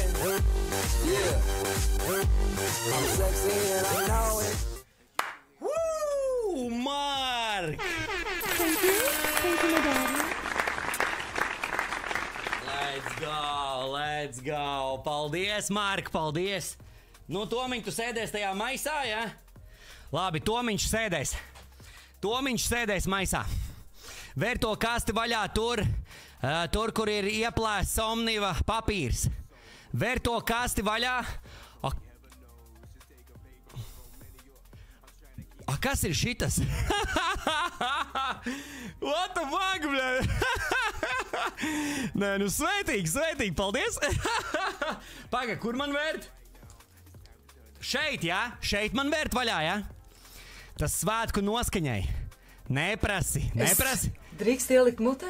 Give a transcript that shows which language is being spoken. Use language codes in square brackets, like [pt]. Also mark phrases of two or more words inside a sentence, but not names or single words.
[en] Yeah. I'm sexy and I know it. Woo, Mark! Thank you, my darling. Let's go! [lv] Paldies, Mark, paldies! Nu, Tomiņ, tu sēdēs tajā maisā, ja? Labi, Tomiņš sēdēs maisā. Vēr to kasti vaļā tur, kur ir ieplēsts Omniva papīrs. Vēr to kasti vaļā. Kas ir šitas? [en] What the fuck, [lv] bļa? Nē, nu sveitīgi, paldies. Paga, kur man vērt? Šeit, jā? Šeit man vērt vaļā, jā? Tas svētku noskaņai. Neprasi. Drīkst ielikt mutē?